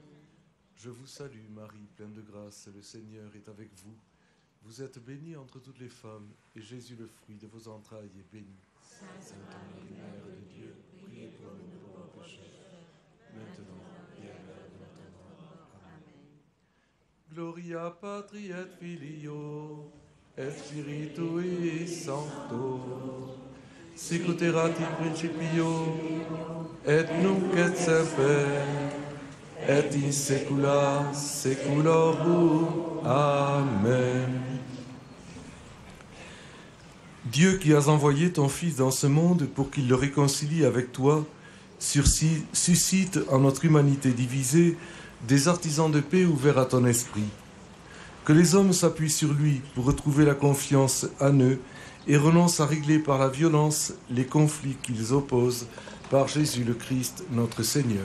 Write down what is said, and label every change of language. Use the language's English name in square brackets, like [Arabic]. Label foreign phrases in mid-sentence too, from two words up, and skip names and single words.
[French] Je vous salue, Marie, pleine de grâce, le Seigneur est avec vous. Vous êtes bénie entre toutes les femmes, et Jésus, le fruit de vos entrailles, est béni. Sainte Marie, Mère de Dieu, priez pour nous pauvres pécheurs, maintenant et à l'heure de notre mort. Amen. [Latin] Gloria Patri et Filio, et Spiritui Sancto, sic ut erat in principio, et nunc et semper, et in saecula saeculorum. Amen. [French] Dieu qui as envoyé ton Fils dans ce monde pour qu'il le réconcilie avec toi, suscite en notre humanité divisée des artisans de paix ouverts à ton esprit. Que les hommes s'appuient sur lui pour retrouver la confiance en eux et renoncent à régler par la violence les conflits qu'ils opposent par Jésus le Christ, notre Seigneur.